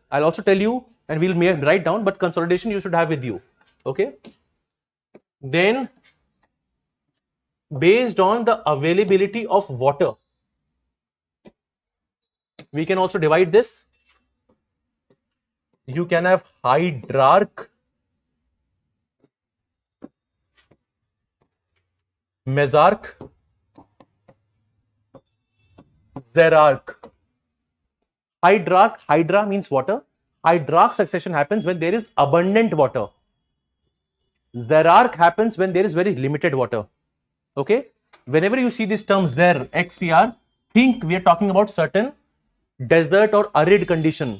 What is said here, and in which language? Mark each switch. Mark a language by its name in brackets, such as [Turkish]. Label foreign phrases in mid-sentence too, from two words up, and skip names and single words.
[English] I'll also tell you, and we'll write down, but consolidation you should have with you, okay. Then, based on the availability of water, we can also divide this. You can have hydrarch, mesarch, xerarch. Hydrarch, hydra means water. Hydrarch succession happens when there is abundant water. Xerarch happens when there is very limited water. Okay. Whenever you see this term xer, XCR, think we are talking about certain desert or arid condition.